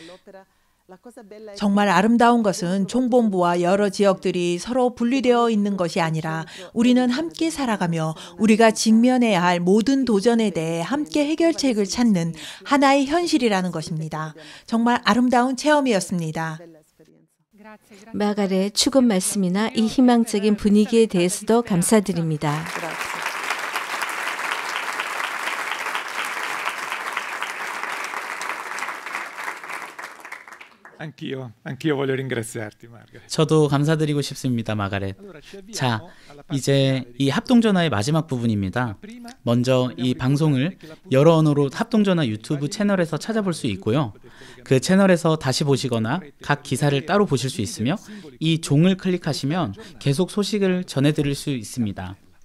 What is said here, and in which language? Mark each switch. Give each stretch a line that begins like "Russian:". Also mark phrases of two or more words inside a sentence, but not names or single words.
Korean: 정말 아름다운 것은 총본부와 여러 지역들이 서로 분리되어 있는 것이 아니라 우리는 함께 살아가며 우리가 직면해야 할 모든 도전에 대해 함께 해결책을 찾는 하나의 현실이라는 것입니다. 정말 아름다운 체험이었습니다. 마가렛 축원 말씀이나 이 희망적인 분위기에 대해서도 감사드립니다.
Italian: Anch'io voglio ringraziarti, Margaret.
Korean: 저도 감사드리고 싶습니다, 마가렛. 자, 이제 이 합동전화의 마지막 부분입니다. 먼저 이 방송을 여러 언어로 합동전화 유튜브 채널에서 찾아볼 수 있고요. 그 채널에서 다시 보시거나 각 기사를 따로 보실 수 있으며 이 종을 클릭하시면 계속 소식을 전해드릴 수 있습니다.